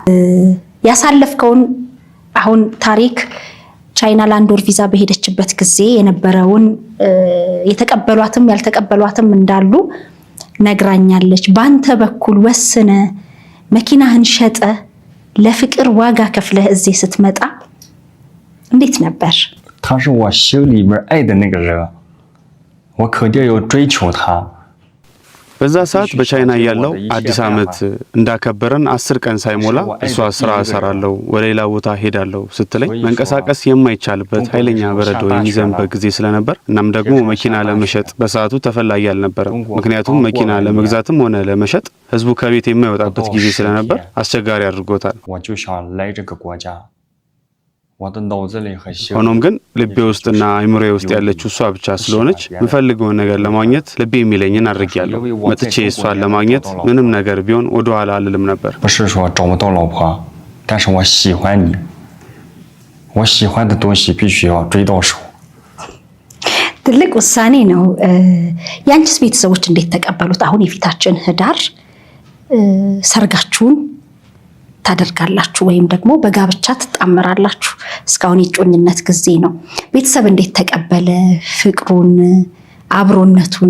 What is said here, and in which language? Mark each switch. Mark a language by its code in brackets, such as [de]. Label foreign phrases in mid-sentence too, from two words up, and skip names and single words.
[am] ያሳለፍከውን አሁን ታሪክ ቻይና ለ1 ወር ቪዛ በሄደችበት ጊዜ የነበረውን የተቀበሏትም ያልተቀበሏትም እንዳሉ ነግራኛለች። ባንተ በኩል ወስነ መኪናህን ሸጠ ለፍቅር ዋጋ ከፍለህ እዚህ ስትመጣ እንዴት ነበር? [zh] 他是我心里面爱的那个人，我肯定要追求他。 [am] በዛ ሰዓት በቻይና ያለው አዲስ ዓመት እንዳከበረን 10 ቀን ሳይሞላ እሷ ስራ እሰራለሁ ወደ ሌላ ቦታ ሄዳለሁ ስትለኝ መንቀሳቀስ የማይቻልበት ኃይለኛ በረዶ የሚዘንበት ጊዜ ስለነበር እናም ደግሞ መኪና ለመሸጥ በሰዓቱ ተፈላጊ አልነበረም። ምክንያቱም መኪና ለመግዛትም ሆነ ለመሸጥ ህዝቡ ከቤት የማይወጣበት ጊዜ ስለነበር አስቸጋሪ አድርጎታል። ሆኖም ግን ልቤ ውስጥና አይምሮዬ ውስጥ ያለችው እሷ ብቻ ስለሆነች የምፈልገውን ነገር ለማግኘት ልቤ የሚለኝን አድርጌያለሁ። መጥቼ እሷን ለማግኘት ምንም ነገር ቢሆን ወደ ኋላ አልልም ነበር። [zh] 我喜欢的东西必须要追到手。 [am] ትልቅ ውሳኔ ነው። ያንቺስ ቤተሰቦች እንዴት ተቀበሉት? አሁን የፊታችን ህዳር ሰርጋችሁን ታደርጋላችሁ ወይም ደግሞ በጋብቻ ትጣመራላችሁ። እስካሁን የጮኝነት ጊዜ ነው። ቤተሰብ እንዴት ተቀበለ ፍቅሩን አብሮነቱን?